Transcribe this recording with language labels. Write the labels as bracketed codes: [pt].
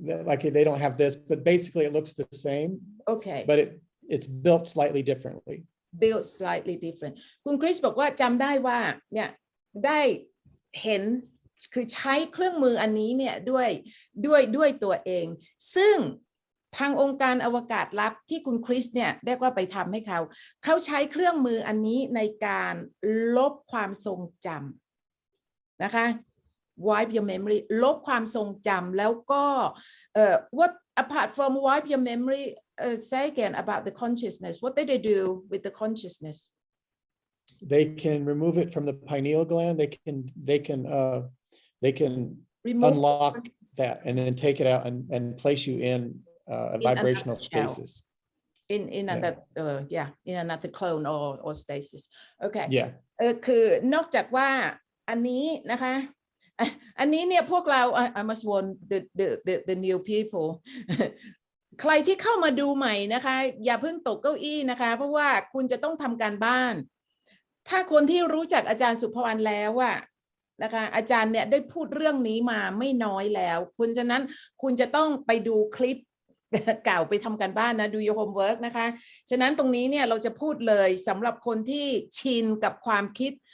[en] Like they don't have this, but basically it looks the same. Okay. But it's built slightly differently. Built slightly different [th] คุณคริสบอกว่าจำได้ว่าเนี่ยได้เห็นคือใช้เครื่องมืออันนี้เนี่ยด้ วยตัวเองซึ่งทางองค์การอวกาศลับที่คุณคริสเนี่ยได้ก็ไปทำให้เขาใช้เครื่องมืออันนี้ในการลบความทรงจำนะคะ [en] wipe your memory [th] ลบความทรงจำแล้วก็ [en] what apart from wipe your memory say again about the consciousness [th] what did they do with the consciousness [en] they can remove it from the pineal gland they can unlock that and then take it out and place you in a vibrational stasis in another clone or stasis okay [th] คื อนอกจากว่าอันนี้นะคะอันนี้เนี่ยพวกเรา [en] I must warn the new people [th] ใครที่เข้ามาดูใหม่นะคะอย่าเพิ่งตกเก้าอี้นะคะเพราะว่าคุณจะต้องทำการบ้าน ถ้าคนที่รู้จักอาจารย์สุภวรรณแล้วอะนะคะอาจารย์เนี่ยได้พูดเรื่องนี้มาไม่น้อยแล้วคุณฉะนั้นคุณจะต้องไปดูคลิปเก่าไปทำการบ้านนะดู [en] your homework [th] นะคะฉะนั้นตรงนี้เนี่ยเราจะพูดเลยสำหรับคนที่ชินกับความคิด